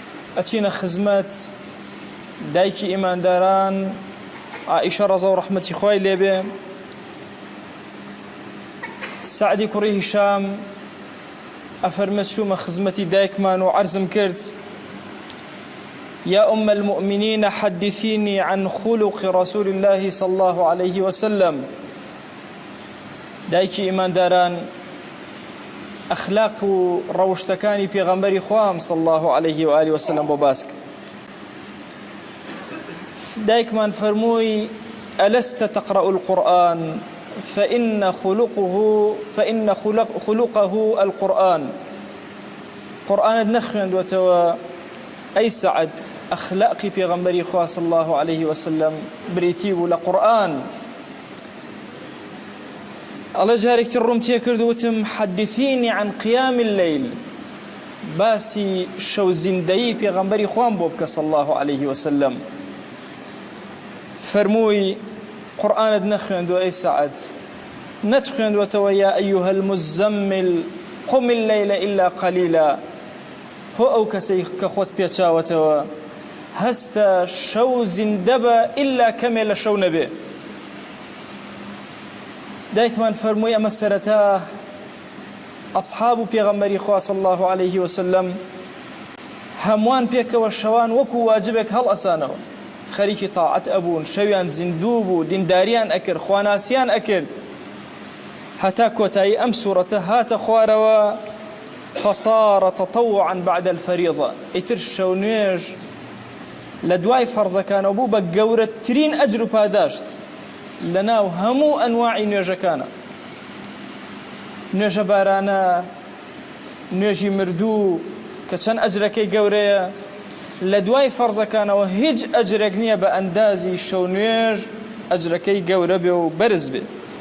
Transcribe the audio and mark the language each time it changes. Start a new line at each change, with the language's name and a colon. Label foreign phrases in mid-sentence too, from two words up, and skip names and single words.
Central Kurdish: ئەچینە خزمەت دایکی ئیمانداران عائیشە ڕەزا و ڕەحمەتی خوای لێبێ، سعدی کوڕی هیشام ئەفەرمێت چوومە خزمەتی دایکمان و عەرزم کرد:
Arabic: يا أم المؤمنين حدثيني عن خلق رسول الله صلى الله عليه وسلم.
Central Kurdish: دایکی ئیمانداران ئەخلاق و ڕەوشتەکانی پێغەمبەری خوام
Arabic: صلى الله عليه وآله وسلم
Central Kurdish: بۆ باسک. دایکمان فەرمووی:
Arabic: ألست تقرأ القرآن فإن خلقه القرآن.
Central Kurdish: قرآنت نەخوێندوەتەوە ئەی سعد، ئەخلاقی پێغەمبەری خوا
Arabic: صلی الله عليه وسلم
Central Kurdish: بریتی بوو لە قورئان. ئەڵێ جارێکتر ڕووم تێ کرد وتم:
Arabic: حدثيني عن قيام الليل،
Central Kurdish: باسی شەو زیندەیی پێغەمبەری خوام بۆ بکە
Arabic: صلی الله عليه وسلم.
Central Kurdish: فەرمووی: قورئانت نەخوێندووە ئەی سعد، نەتخوێندوەتەوە
Arabic: يا أيها المزمل قم الليل إلا قليلا.
Central Kurdish: هۆ ئەو کەسەی کە خۆت پێچاوەتەوە هەستە شەو زیندە بە ئیلا کەمێ لە شەو نەبێ. دایکمان فەرمووی ئەمە سەرەتا ئەصحاب و پێغەمبەری خوا
Arabic: صلی الله عليه وسلم
Central Kurdish: هەمووان پێکەوە شەوان وەکو واجبێک هەڵ ئەسانەوە، خەریکی تاعەت ئەبوون، شەویان زیندوو بوو، دینداریان ئەکرد، خواناسیان ئەکرد، هەتا کۆتایی ئەم سوورەتە هاتە خوارەوە:
Arabic: فصار تطوعا بعد الفريضة.
Central Kurdish: ئیتر شەو نوێژ لە دوای فەرزەکانەوە بوو بە گەورەترین ئەجر و پاداشت لەناو هەموو ئەنواعی نوێژەکانە. نوێژە بارانە، نوێژی مردوو کە چەند ئەجرەکەی گەورەیە، لە دوای فەرزەکانەوە هیچ ئەجرێک نییە بە ئەندازی شەو نوێژ ئەجرەکەی گەورە بێ و بەرز بێ.